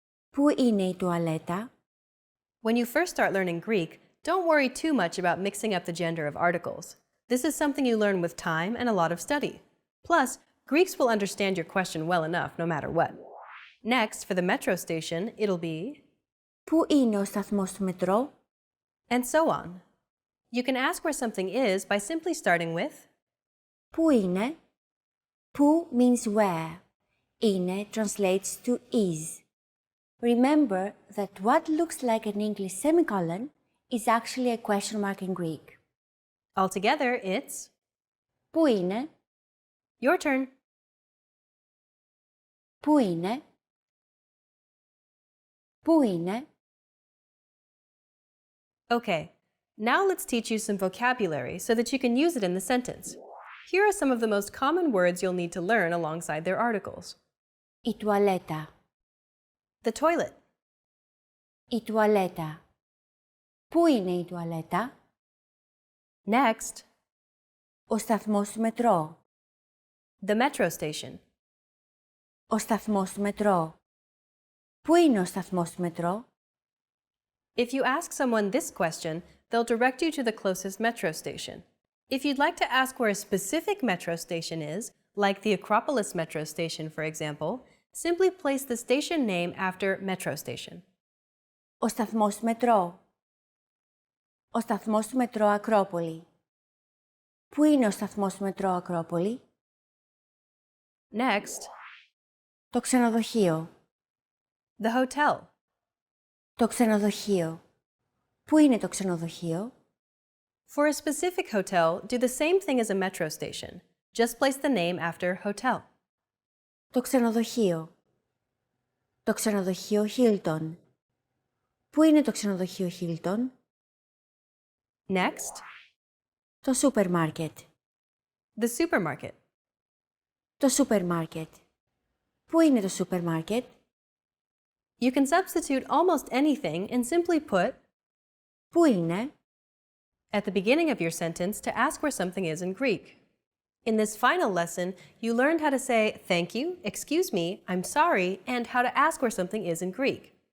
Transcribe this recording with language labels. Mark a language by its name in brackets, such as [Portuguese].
[Greek] Πού είναι η τουαλέτα? [English] When you first start learning Greek, don't worry too much about mixing up the gender of articles. This is something you learn with time and a lot of study. Plus, Greeks will understand your question well enough no matter what. Next, for the metro station, it'll be... [Greek] Πού είναι ο σταθμός του μετρό? [English] And so on. You can ask where something is by simply starting with... [Greek] Πού είναι? [English] Πού means where. Είναι translates to is. Remember that what looks like an English semicolon is actually a question mark in Greek. Altogether, it's... [Greek] Πού είναι? [English] Your turn. [Greek] Πού είναι? Πού είναι? [English] Okay, now let's teach you some vocabulary so that you can use it in the sentence. Here are some of the most common words you'll need to learn alongside their articles. [Greek] Η τουαλέτα. [English] The toilet. [Greek] Η τουαλέτα. Πού είναι η τουαλέτα? [English] Next, [Greek] Ο σταθμός του μετρό. [English] the metro station. [Greek] Ο σταθμός του μετρό. Πού είναι ο σταθμός του μετρό? [English] If you ask someone this question, they'll direct you to the closest metro station. If you'd like to ask where a specific metro station is, like the Acropolis metro station, for example, simply place the station name after metro station. [Greek] Ο σταθμός του μετρό. Ο σταθμός του μετρό Ακρόπολη. Πού είναι ο σταθμός του μετρό Ακρόπολη? [English] Next, [Greek] Το ξενοδοχείο. [English] the hotel. [Greek] Το ξενοδοχείο. Πού είναι το ξενοδοχείο? [English] For a specific hotel, do the same thing as a metro station. Just place the name after hotel. [Greek] Το ξενοδοχείο. Το ξενοδοχείο Hilton. Πού είναι το ξενοδοχείο Hilton? [English] Next, [Greek] Το σούπερ μάρκετ. [English] The supermarket. [Greek] Το σούπερ μάρκετ. Πού είναι το σούπερ μάρκετ? [English] You can substitute almost anything and simply put [Greek] Πού είναι? [English] at the beginning of your sentence to ask where something is in Greek. In this final lesson, you learned how to say thank you, excuse me, I'm sorry, and how to ask where something is in Greek.